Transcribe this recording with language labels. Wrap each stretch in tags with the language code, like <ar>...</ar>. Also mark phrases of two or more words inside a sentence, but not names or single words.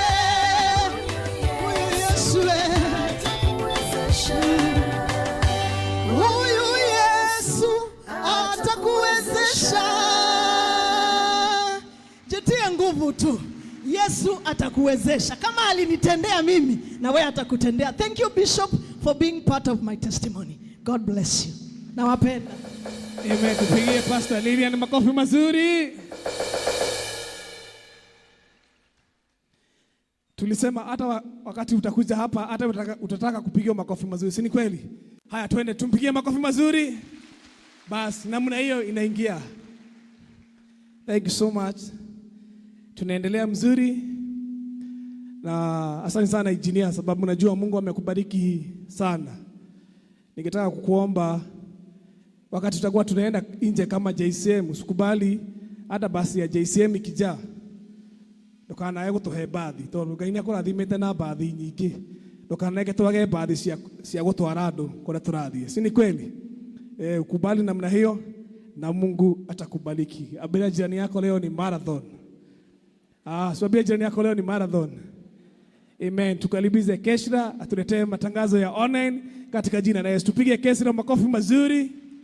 <sw>Huyu Yesu atakuwezesha. Huyu Yesu atakuwezesha. Jitie nguvu tu. Yesu atakuwezesha. Kama alinitendea mimi, na wewe atakutendea.</sw> <en>Thank you, Bishop, for being part of my testimony. God bless you.</en> <sw>Nawapenda. Amen. Tupigie Pastor Lilian makofi mazuri. Tulisema hata wakati utakuja hapa hata utataka kupigia makofi mazuri. Si ni kweli? Haya, twende tumpigie makofi mazuri. Bas, namna hiyo inaingia.</sw> <en>Thank you so much.</en> <sw>Tunaendelea mzuri. Na asante sana engineer, sababu najua Mungu amekubariki sana. Ningetaka kukuomba wakati tutakuwa tunaenda nje kama JCM, usikubali hata basi ya JCM ikijaa</sw> <ki>ndukanae gutuhe bathi tondu Ngai nĩakũrathimĩte na bathi nyingĩ. Ndukaneke twage bathi cia gutwara andu kũrĩa tũrathiĩ.</ki> <sw>Si ni kweli? Ukubali namna hiyo na Mungu atakubariki. Abira jirani yako leo ni marathon. Swabia jirani yako leo ni marathon. Amen. Tukalibize Keshra atuletee matangazo ya online katika jina la Yesu. Tupige Keshra makofi mazuri.</sw>